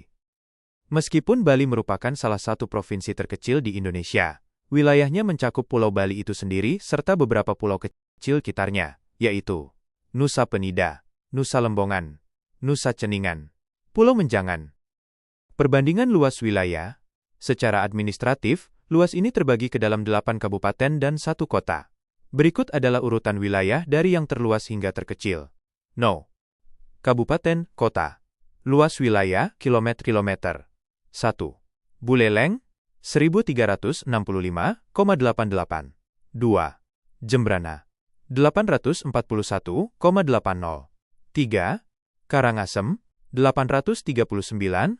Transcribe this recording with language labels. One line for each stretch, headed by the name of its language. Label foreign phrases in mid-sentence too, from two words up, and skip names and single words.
Indonesian: Meskipun Bali merupakan salah satu provinsi terkecil di Indonesia, wilayahnya mencakup Pulau Bali itu sendiri serta beberapa pulau kecil sekitarnya, yaitu Nusa Penida, Nusa Lembongan, Nusa Ceningan, Pulau Menjangan. Perbandingan luas wilayah, secara administratif, luas ini terbagi ke dalam 8 kabupaten dan 1 kota. Berikut adalah urutan wilayah dari yang terluas hingga terkecil. No. Kabupaten, kota. Luas wilayah, kilometer. 1. Buleleng, 1365,88. 2. Jembrana, 841,80. 3. Karangasem, 839,54.